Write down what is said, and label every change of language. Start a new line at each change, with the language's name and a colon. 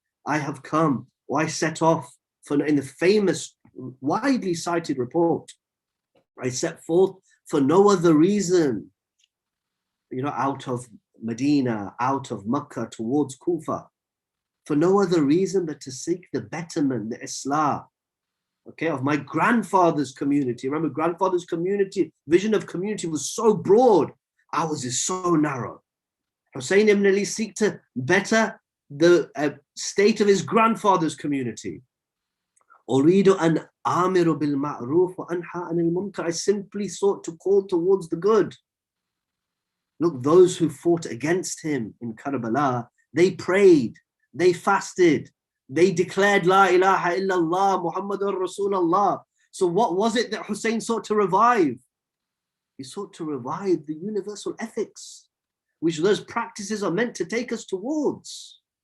English: I have come, or I set off, in the famous, widely cited report, I set forth for no other reason, out of Medina, out of Mecca towards Kufa, for no other reason but to seek the betterment, the Islah, of my grandfather's community. Remember, grandfather's community, vision of community was so broad, ours is so narrow. Hussain ibn Ali seek to better the state of his grandfather's community.
Arabic: أريد أن آمر بالمعروف وأنهى عن المنكر.
English: I simply sought to call towards the good. Look, those who fought against him in Karbala, they prayed, they fasted, they declared La ilaha illallah Muhammadur Rasulullah. So what was it that Hussain sought to revive? He sought to revive the universal ethics, which those practices are meant to take us towards.